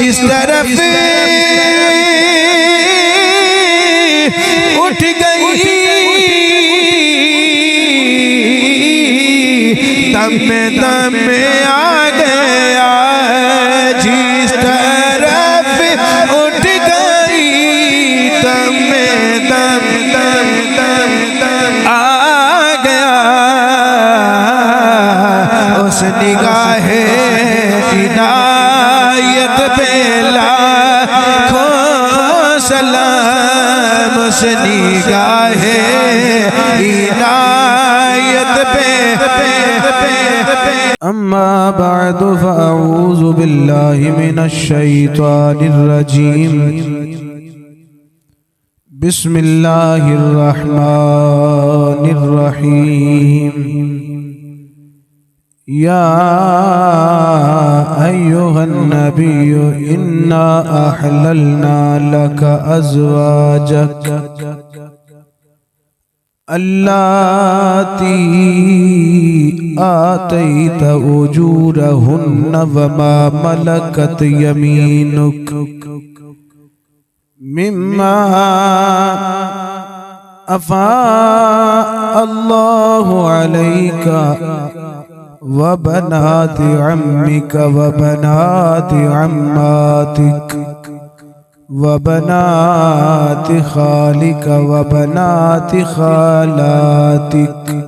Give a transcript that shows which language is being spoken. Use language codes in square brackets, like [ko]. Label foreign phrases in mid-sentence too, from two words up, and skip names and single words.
[ur] جس طرف اٹھ گئی دم میں آ گیا جس طرف اٹھ گئی دم میں آ گیا اس نگاہ عنایت پہ لاکھوں سلام اس نگاہ عنایت پہ [ar] اما بعد فاعوذ باللہ من الشیطان الرجیم بسم اللہ الرحمن الرحیم یا ایہا النبی انا احللنا لک ازواجک اللاتی آتیت اجورہن وما ملکت یمینک مما افاء اللہ علیک وبنات عمک وبنات عماتک وبنات خالك وبنات خالاتك